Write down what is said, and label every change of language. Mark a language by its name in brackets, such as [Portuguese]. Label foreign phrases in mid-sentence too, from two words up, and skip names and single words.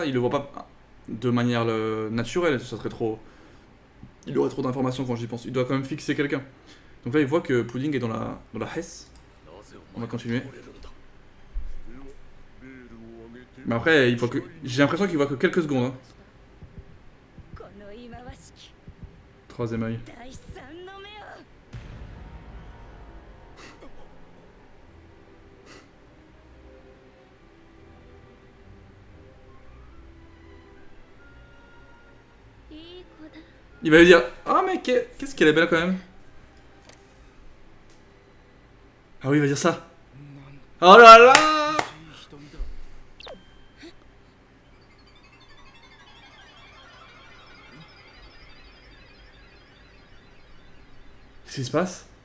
[French] Il le voit pas de manière naturelle, ça serait trop... Il aurait trop d'informations quand j'y pense. Il doit quand même fixer quelqu'un. Donc là, il voit que Pudding est dans la Hesse. On va continuer. Mais après, il voit que... j'ai l'impression qu'il voit que quelques secondes. Hein. [Japanese] この忌まわしき [French] Troisième œil. [Japanese] 第三の目をいい子だ [French] Il va lui dire ah mais qu'est-ce qu'elle est belle quand même. Ah oui, il va dire ça. Oh là là. Qu'est-ce qui se passe?